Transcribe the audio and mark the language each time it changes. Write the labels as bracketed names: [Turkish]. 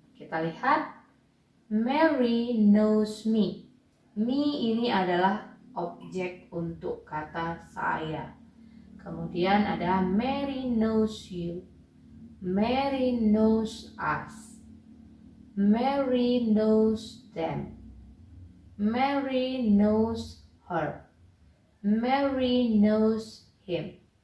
[Indonesian] Kita lihat, [English] Mary knows me. [Indonesian] Me ini adalah objek untuk kata saya. Kemudian ada [English] Mary knows you, Mary knows us, Mary knows them, Mary knows her, Mary knows him.